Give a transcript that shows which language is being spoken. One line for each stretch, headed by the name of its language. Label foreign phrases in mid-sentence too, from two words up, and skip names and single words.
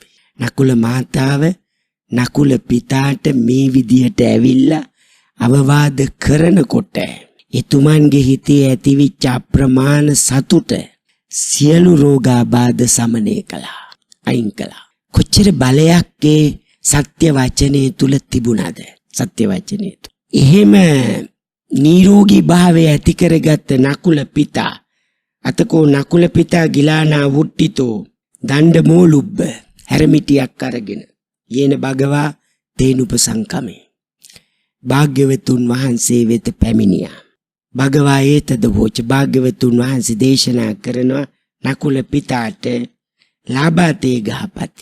Sinhala: නකුල මාතාව නකුල පිතාට මේ විදියට ඇවිල්ලා අවවාද කරනකොට එතුමන්ගේ හිතේ ඇතිවිච්ච අප්‍රමාණ සතුට සියලු රෝගාබාධ සමනය කළා, අයින් කළා. කොච්චර බලයක් ඒ සත්‍ය වචනේ තුල තිබුණාද? සත්‍ය වචනේ තුල එහෙම නිරෝගී භාවය ඇති කරගත්ත නකුල පිතා
Pali: අතකෝ නකුල පිතා ගිලානා වුට්ටිතෝ දණ්ඩ මෝලුබ්බ
Sinhala: හැරමිටියක් අරගෙන
Pali: යේන භගවා තේනුපසංකමේ
Sinhala: භාග්‍යවතුන් වහන්සේ වෙත පැමිණියා.
Pali: භගවා ඒතද වෝච
Sinhala: භාග්‍යවතුන් වහන්සේ දේශනා කරනවා නකුල පිතාට
Pali: ලාභාතේ ගහපති.